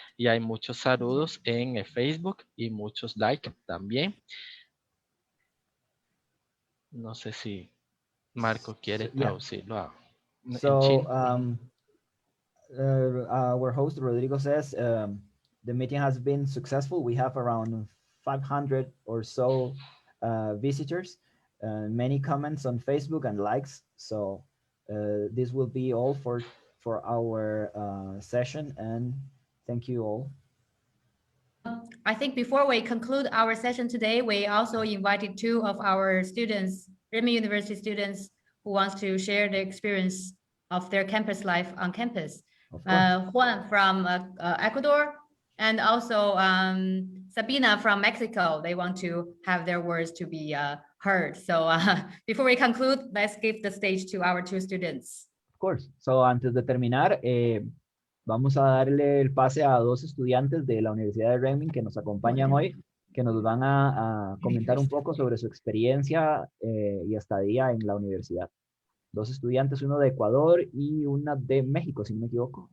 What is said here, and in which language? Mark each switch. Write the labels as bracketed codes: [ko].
[es] Y hay muchos saludos en el Facebook y muchos likes también. No sé si Marco quiere traducirlo en chino. [en] Our host Rodrigo says the meeting has been successful. We have around 500 or so visitors, many comments on Facebook and likes. So this will be all for our session, and thank you all. I think before we conclude our session today, we also invited 2 of our students, Renmin University students, who wants to share the experience of their campus life on campus. Juan from Ecuador, and also Sabina from Mexico. They want to have their words to be heard. So before we conclude, let's give the stage to our 2 students. Of course. [es] So antes de terminar, vamos a darle el pase a 2 estudiantes de la Universidad de Renmin que nos acompañan hoy, que nos van a comentar un poco sobre su experiencia y estadía en la universidad. 2 estudiantes, uno de Ecuador y una de México, si no me equivoco.